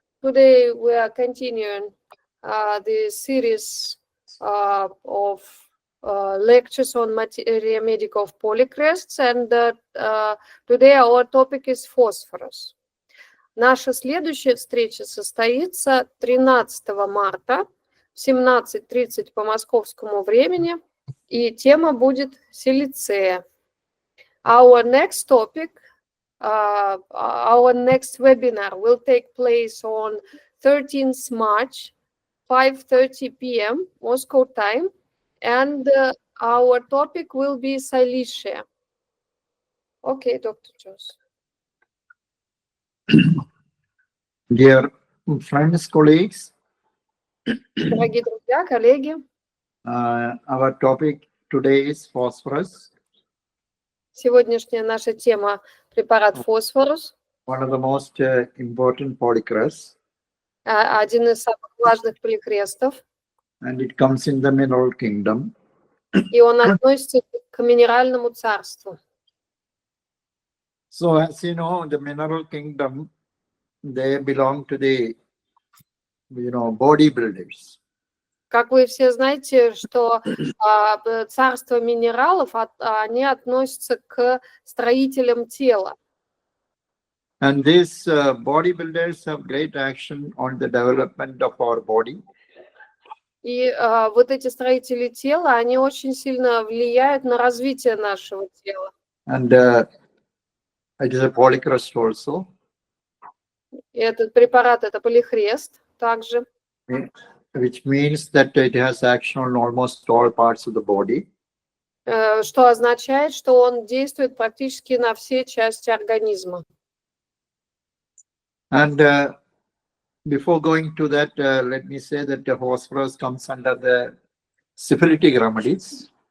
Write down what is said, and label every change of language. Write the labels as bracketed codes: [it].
[en] Today we are continuing the series of lectures on Materia Medica of Polihrests, and today our topic is Phosphorus. [ru] Наша следующая встреча состоится 13 марта в 17:30 по московскому времени, и тема будет силицея. [en] Our next topic, our next webinar will take place on 13th March, 5:30 p.m. Moscow time. And our topic will be Silesia. Okay, Dr. Jos. Dear friends, colleagues, [ru] Дорогие друзья, коллеги, [en] our topic today is phosphorus. [ru] Сегодняшняя наша тема – препарат Фосфорус. [en] One of the most important polychrests. [ru] Один из самых важных полихрестов. [en] And it comes in the mineral kingdom. [ru] И он относится к минеральному царству. [en] So as you know, the mineral kingdom, they belong to the, bodybuilders. [ru] Как вы все знаете, что царство минералов, они относятся к строителям тела. [en] And these bodybuilders have great action on the development of our body. [ru] И вот эти строители тела, они очень сильно влияют на развитие нашего тела. [en] And it is a polychrest also. [ru] И этот препарат – это полихрест также. [en] Which means that it has action on almost all parts of the body. [ru] Что означает, что он действует практически на все части организма. [en] And before going to that, let me say that the phosphorus comes under the syphilitic remedies.